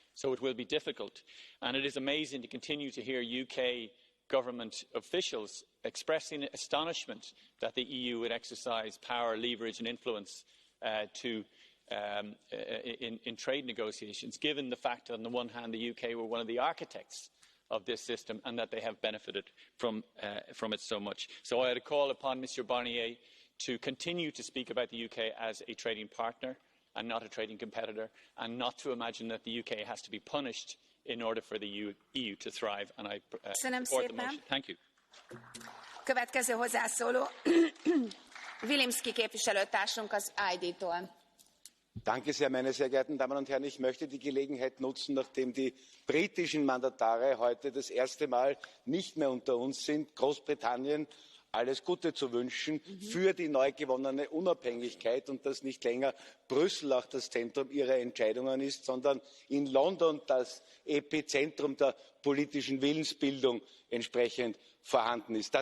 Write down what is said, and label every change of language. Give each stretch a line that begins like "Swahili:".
English: So it will be difficult, and it is amazing to continue to hear UK government officials expressing astonishment that the EU would exercise power, leverage and influence in trade negotiations, given the fact that on the one hand the UK were one of the architects of this system and that they have benefited from it so much. So I would call upon Mr Barnier to continue to speak about the UK as a trading partner and not a trading competitor, and not to imagine that the UK has to be punished in order for the EU to thrive. And I support the motion. Thank you.
Hungarian: Következő hozzászóló Wilimski képviselőtársunk az ID-tól.
German: Danke sehr, meine sehr geehrten Damen und Herren. Ich möchte die Gelegenheit nutzen, nachdem die britischen Mandatare heute das erste Mal nicht mehr unter uns sind, Großbritannien alles Gute zu wünschen für die neu gewonnene Unabhängigkeit und dass nicht länger Brüssel auch das Zentrum ihrer Entscheidungen ist, sondern in London das Epizentrum der politischen Willensbildung entsprechend vorhanden ist.